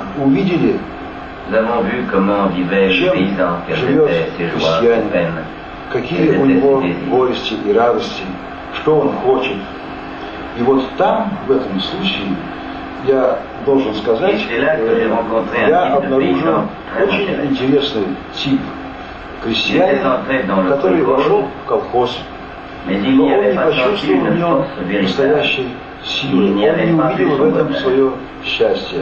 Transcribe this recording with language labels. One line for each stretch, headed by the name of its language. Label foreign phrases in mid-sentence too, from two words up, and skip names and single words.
French: Nous avons vu comment vivait le paysan, quelles étaient ses joies, ses peines,
Russian: какие у него горести и радости, что он хочет. И вот там, в этом случае, я должен сказать, я обнаружил очень интересный тип крестьянина, который вошел в колхоз, но он не почувствовал в нем настоящей силы, он не увидел в этом свое счастье.